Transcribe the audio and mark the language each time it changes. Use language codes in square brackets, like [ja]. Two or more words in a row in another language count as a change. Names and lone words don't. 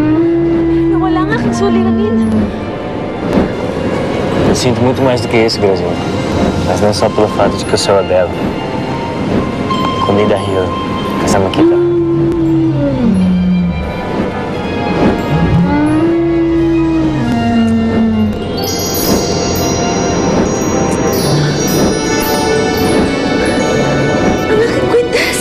[tl] Nawala ang aking suliranin. [pt] Sinto muito mais do que isso, Graziela. Mas não só pelo fato de que eu sou a dela. [tl] Kundi dahil kasama kita. Ang aking kwintas!